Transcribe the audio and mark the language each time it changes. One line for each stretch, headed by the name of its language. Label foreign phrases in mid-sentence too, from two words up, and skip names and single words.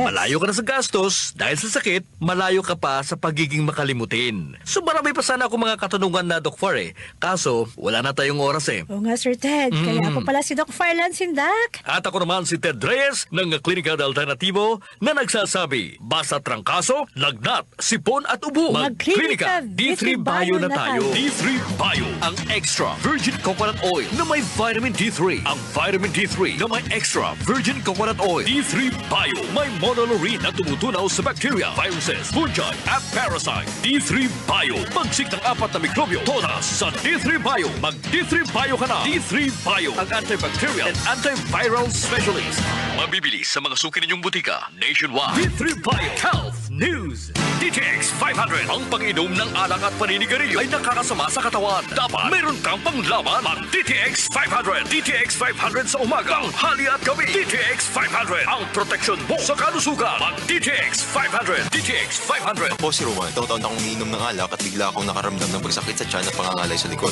Filipino: Malayo ka na sa gastos dahil sa sakit, malayo ka pa sa pagiging makalimutin. So marami pa sana ako mga katanungan na, Doc Far eh. Kaso, wala na tayong oras eh. Oo nga, Sir Ted. Kaya ako pala si Doc Farland Sindak. At ako naman si Ted Reyes ng Klinika de Alternativo na nagsasabi, basta trangkaso, lagnat, sipon at ubo. Mag-Klinika D3 Bio na tayo. D3 Bio, ang
English: extra virgin coconut oil
Filipino: na may vitamin D3. Ang vitamin D3 na may
English: extra virgin coconut oil.
Filipino: D3 Bio, may monolaurin na tumutunaw sa
English: bacteria, viruses, fungi
Filipino: at parasite. D3 Bio, pagsik ng 4 na mikrobyo, todas sa D3 Bio. Mag D3 Bio ka na. D3 Bio, ang
English: antibacterial and antiviral specialist.
Filipino: Mabibili sa mga suki ninyong butika nationwide. D3 Bio Health News. DTX 500, ang pag-inom ng alak at paninigarilyo ay nakakasama sa katawan. Dapat meron kang panglaban. Mag DTX 500. DTX 500 sa umaga, tanghali at gabi. DTX 500, ang proteksyon mo sa kalusugan. Mag DTX 500. DTX 500. Ako si Roman, taon-taon akong umiinom ng alak at bigla akong nakaramdam ng pagsakit sa tiyan at pangangalay sa likod.